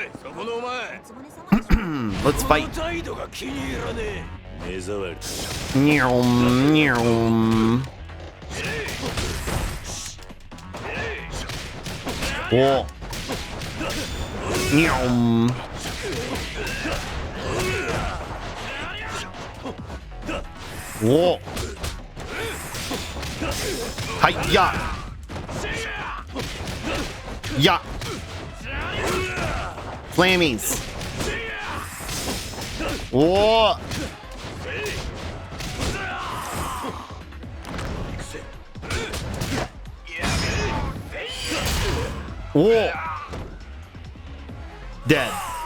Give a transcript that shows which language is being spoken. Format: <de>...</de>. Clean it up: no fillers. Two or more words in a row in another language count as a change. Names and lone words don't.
<en>Let's fight. Whoa. Whoa. Hi-ya. Ya. Flammies. Whoa. Whoa. Dead.</en>